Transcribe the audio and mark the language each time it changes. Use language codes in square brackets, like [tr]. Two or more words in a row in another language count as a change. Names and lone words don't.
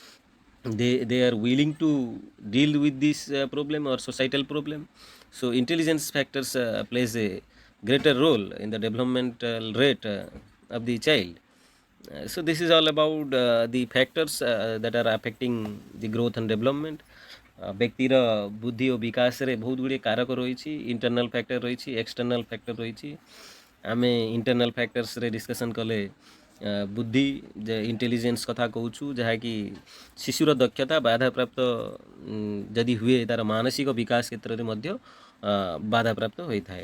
[en] They are willing to deal with this problem or societal problem. So intelligence factors plays a greater role in the developmental rate of the child. So this is all about the factors that are affecting the growth and development. [or] ବ୍ୟକ୍ତିର ବୁଦ୍ଧି ଓ ବିକାଶରେ ବହୁତ ଗୁଡ଼ିଏ କାରକ ରହିଛି. [en] internal factor [or] ରହିଛି, [en] external factor [or] ରହିଛି. ଆମେ [en] internal factors [or] ଡିସ୍କସନ୍ କଲେ ବୁଦ୍ଧି, ଯେ ଇଣ୍ଟେଲିଜେନ୍ସ କଥା କହୁଛୁ, ଯାହାକି ଶିଶୁର ଦକ୍ଷତା ବାଧାପ୍ରାପ୍ତ ଯଦି ହୁଏ ତା'ର ମାନସିକ ବିକାଶ କ୍ଷେତ୍ରରେ ମଧ୍ୟ ବାଧାପ୍ରାପ୍ତ ହୋଇଥାଏ.